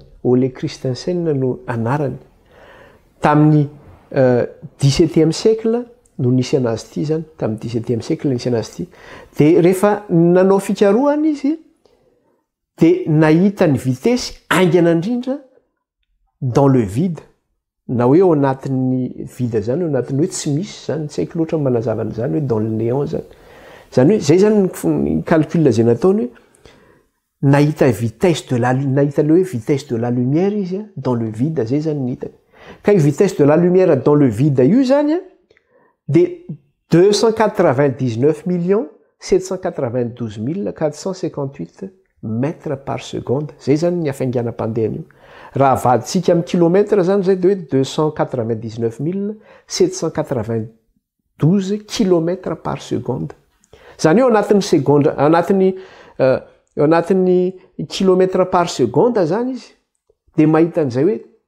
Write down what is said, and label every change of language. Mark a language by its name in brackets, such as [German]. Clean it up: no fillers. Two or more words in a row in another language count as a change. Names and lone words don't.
[Malagasy] Ole Christensen no anarany tamin'ny 17e siècle no nisy anazy ity zany tamin'ny 17e siècle nisy anazy ity dia rehefa nanao fikarohana izy dia nahita ny vitesy aingana indrindra [French] dans le vide [Malagasy] na hoe ao anatin'ny vide zany ao anatin'ny hoe tsy misy zany tsy haiko loatra manazavana zany hoe [French] dans le néant [Malagasy] zany hoe zay zany ny calcul zay nataony hoe nahita nahita le hoe [French] vitesse de la lumière [Malagasy] izy [French] dans le vide [Malagasy] zay zany nihitany ka io [French] vitesse de la lumière dans le vide [Malagasy] io zany dia 299 792 458 [French] mètres par seconde [Malagasy] zay zany ny afainganam-pandehany io raha avaditsika amin'ny kilomètre zany zay dia hoe 299 792 [French] kilomètres par seconde [Malagasy] zany eo anatin'ny seconde anatin'ny [French] kilomètre par seconde [Malagasy] zany izy dia mahita an'izay hoe